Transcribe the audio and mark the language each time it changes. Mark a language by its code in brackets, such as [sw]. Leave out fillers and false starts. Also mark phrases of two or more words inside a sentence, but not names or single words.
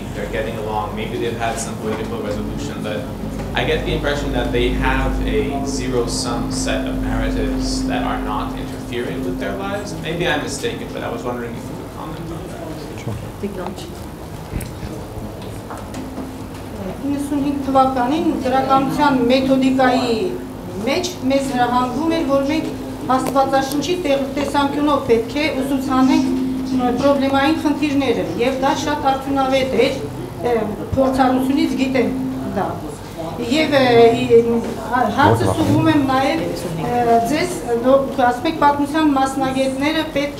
[en] They're getting along. Maybe they've had some political resolution, but I get the impression that they have a zero-sum set of narratives that are not interfering with their lives. Maybe I'm mistaken, but I was wondering if you could comment on that. Sure. [hy] 95 թվականին գրականության մեթոդիկայի մեջ մեզ հրահանգվում էր, որ մենք Աստվածաշնչի տեսանկյունով պետք է ուսուցանենք պրոբլեմային խնդիրները, եւ դա շատ արդյունավետ էր փորձառությունից գիտենք դա։ Եվ հարցը ուղղում եմ նաև ձեզ, ասում եք պատմության մասնագետները պետք